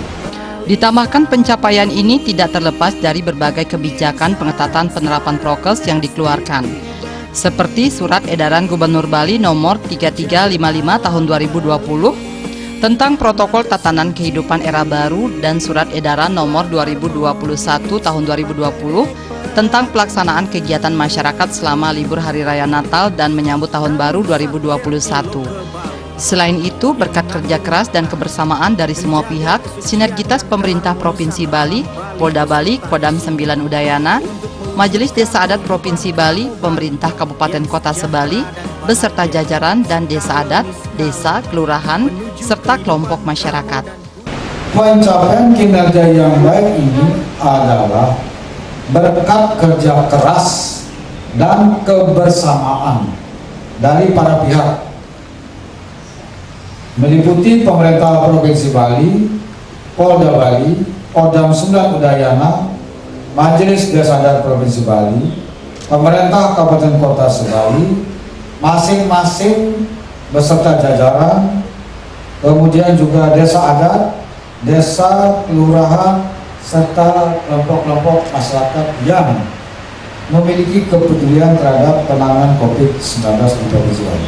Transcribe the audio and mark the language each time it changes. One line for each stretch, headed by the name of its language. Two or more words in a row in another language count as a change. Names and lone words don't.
Indonesian: Ditambahkan pencapaian ini tidak terlepas dari berbagai kebijakan pengetatan penerapan prokes yang dikeluarkan, seperti Surat Edaran Gubernur Bali nomor 3355 tahun 2020 tentang protokol tatanan kehidupan era baru dan Surat Edaran nomor 2021 tahun 2020 tentang pelaksanaan kegiatan masyarakat selama libur Hari Raya Natal dan menyambut Tahun Baru 2021. Selain itu, berkat kerja keras dan kebersamaan dari semua pihak, sinergitas pemerintah Provinsi Bali, Polda Bali, Kodam 9 Udayana, Majelis Desa Adat Provinsi Bali, pemerintah Kabupaten Kota Sebali, beserta jajaran dan desa adat, desa, kelurahan, serta kelompok masyarakat. Pencapaian kinerja yang baik ini adalah berkat kerja keras dan kebersamaan dari para pihak, meliputi pemerintah Provinsi Bali, Polda Bali, Kodam 9 Udayana, Majelis Desa Adat Provinsi Bali, pemerintah Kabupaten Kota Sebali, masing-masing beserta jajaran, kemudian juga desa adat, desa, kelurahan, serta kelompok-kelompok masyarakat yang memiliki kepedulian terhadap penanganan COVID-19 di Provinsi Bali.